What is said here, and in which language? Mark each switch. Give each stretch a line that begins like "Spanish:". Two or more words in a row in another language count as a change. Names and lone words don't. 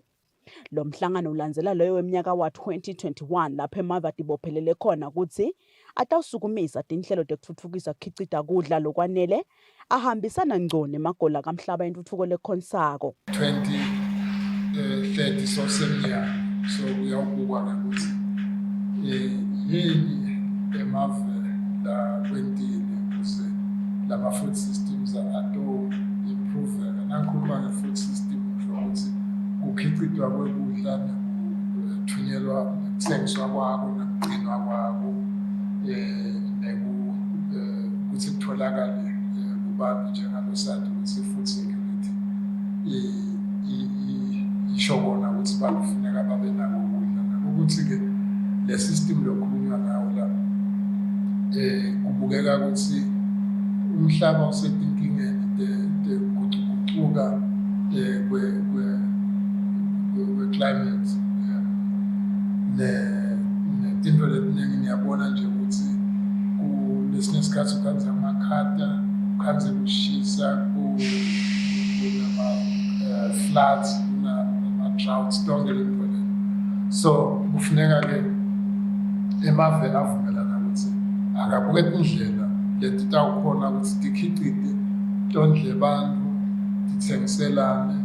Swati: Lo mhlangano ulandzela loyo weminyaka wa-2021 lapho emave atibophelele khona ukuthi atawusukumisa tinhlelo tekutfutfukisa kukhicita kudla lokwanele ahambisana ngco nemagola kamhlaba entutfuko lekhonsako. 2030 sosemnyaka so uyawubukwa ukuthi yini emave la kwentile ukuze lama
English: food systems
Swati: ato improve. Nakhuluma nge-
English: food system
Swati: ukuthi kukhicitwa kwekudla nekuthunyelwa nekuthengiswa kwako nekugcinwa kwako ukuthi kutholakale kubantu njengalosadi ukuthi
English: food security
Swati: isho kona ukuthi bakufuneka babe nako ukudla ukuthi-ke le system lokhulunywa ngawo la kubukeka ukuthi umhlaba usetinkingeni tekugucugucuka kwe-climate netinto letiningi niyabona nje ukuthi kulesinye isikhathi ukhanze amakhata ukhanze kushisa kunama-floods nama-droughts tonke lento le so kufuneka-ke emave avumelana ukuthi akabuke tindlela leti tawukhona ukuthi tikhicite tondle bantu tithengiselane.